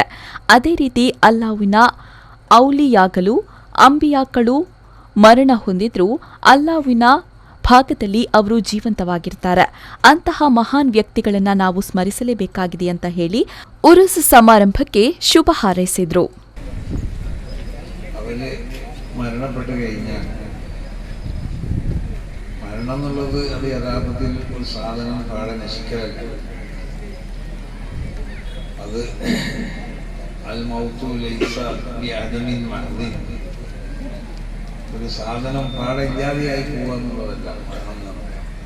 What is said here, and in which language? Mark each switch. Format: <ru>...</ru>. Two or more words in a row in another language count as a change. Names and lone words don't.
<kn>ಅದೇ ರೀತಿ ಅಲ್ಲಾಹ್ವಿನ ಔಲಿಯಾಗಲು ಅಂಬಿಯಾಗಳು ಮರಣ ಹೊಂದಿದ್ರೂ ಅಲ್ಲಾಹ್ವಿನ ಭಾಗದಲ್ಲಿ ಅವರು ಜೀವಂತವಾಗಿರ್ತಾರೆ. ಅಂತಹ ಮಹಾನ್ ವ್ಯಕ್ತಿಗಳನ್ನು ನಾವು ಸ್ಮರಿಸಲೇಬೇಕಾಗಿದೆ ಅಂತ ಹೇಳಿ ಉರುಸ್ ಸಮಾರಂಭಕ್ಕೆ ಶುಭ ಹಾರೈಸಿದರು.</kn> <ml>മരണം എന്നുള്ളത് അത് യഥാർത്ഥത്തിൽ ഒരു സാധനം പാടെ നശിക്കലല്ല. അത്</ml> <ar>الموت ليس بعدم محض,</ar> <ml>ഒരു സാധനം പാടെ ഇല്ലാതെയായി പോവുക എന്നുള്ളതല്ല മരണം എന്ന് പറയാം.</ml>